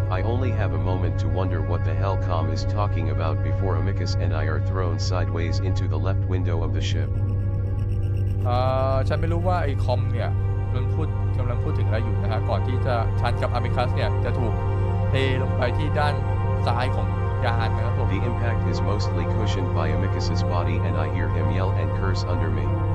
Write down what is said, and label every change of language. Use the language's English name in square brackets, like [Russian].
[English] I only have a moment to wonder what the hell Com is talking about before Amicus and I are thrown sideways into the left window of the ship. [Thai] ฉันไม่รู้ว่าไอ้คอมเนี่ยกำลังพูดถึงอะไรอยู่นะฮะก่อนที่จะฉันกับอามิคัสเนี่ยจะถูกเทลงไปที่ด้านซ้ายของยานนะครับผม [English] The impact is mostly cushioned by Amicus's body and I hear him yell and curse under me.